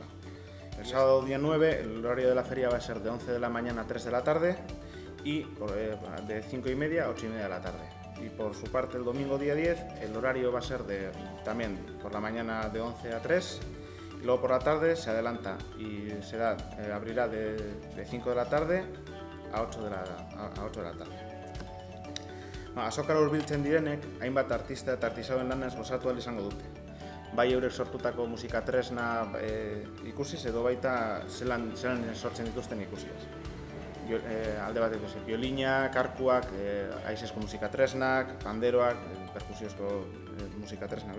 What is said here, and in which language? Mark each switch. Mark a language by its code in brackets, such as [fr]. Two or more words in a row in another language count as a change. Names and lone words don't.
[es] El sábado día 9 el horario de la feria va a ser de 11 de la mañana a 3 de la tarde y de 5:30 a 8:30 de la tarde. Y por su parte el domingo día 10 el horario va a ser también por la mañana de 11 a 3 y luego por la tarde se adelanta y abrirá de 5 de la tarde a 8 de la tarde. [eu] Azokara hurbiltzen direnek hainbat artista eta artisauen lanez gozatu ahal izango dute. Bai eurek sortutako musika tresna ikusiz edo baita zelan sortzen dituzten ikusiz. Alde bateko biolinak, arkuak, haizezko musika tresnak, panderoak, perkusiozko musika tresnak.